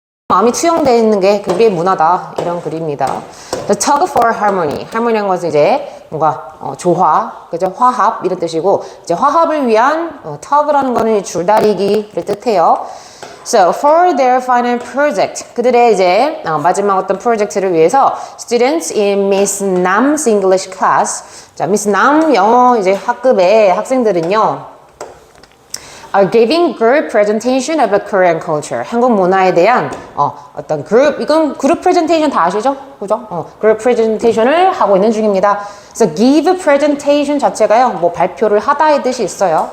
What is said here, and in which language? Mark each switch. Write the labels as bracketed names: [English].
[Korean] 마음이 투영되어 있는 게 우리의 문화다. 이런 글입니다. [English] The tug for harmony. [Korean] harmony란 것은 이제 뭔가 조화, 그죠? 화합 이런 뜻이고 이제 화합을 위한 tug라는 거는 줄다리기를 뜻해요. [English] So for their final project, [Korean] 그들의 이제 마지막 어떤 프로젝트를 위해서 [English] students in Miss Nam's English class, [Korean] 자 Miss Nam 영어 이제 학급의 학생들은요. [English] are giving group presentation of a Korean culture. [Korean] 한국 문화에 대한 어떤 그룹, 이건 그룹 프레젠테이션 다 아시죠? 그죠? 그룹 프레젠테이션을 하고 있는 중입니다. 그래서 give presentation 자체가요, 뭐 발표를 하다의 뜻이 있어요.